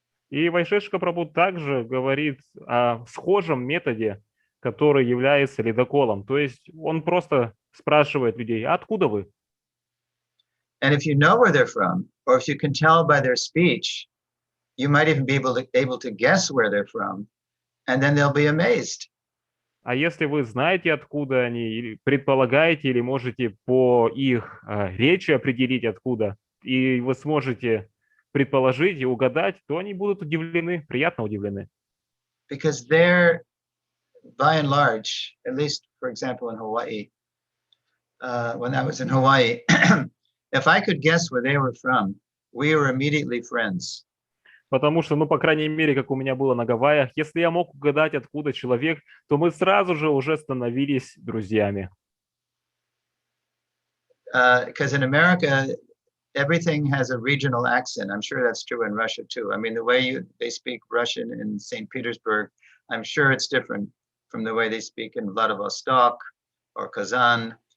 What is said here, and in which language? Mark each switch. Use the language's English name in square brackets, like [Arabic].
[Russian] И Вайшешка Прабху также говорит о схожем методе, который является ледоколом. То есть он просто спрашивает людей: откуда вы? [English] And if you know where they're from, or if you can tell by their speech, you might even be able to guess where they're from, and then they'll be amazed. [Russian] А если вы знаете, откуда они, или предполагаете, или можете по их речи определить, откуда, и вы сможете предположить и угадать, то они будут удивлены, приятно удивлены. [English] Because they're, by and large, at least, for example, in Hawaii, when I was in Hawaii, if I could guess where they were from, we were immediately friends. [Russian] Потому что, ну, по крайней мере, как у меня было на Гавайях, если я мог угадать, откуда человек, то мы сразу же уже становились друзьями. [English] Because in America, everything has a regional accent. I'm sure that's true in Russia too. I mean, the way they speak Russian in St. Petersburg, I'm sure it's different from the way they speak in Vladivostok or Kazan.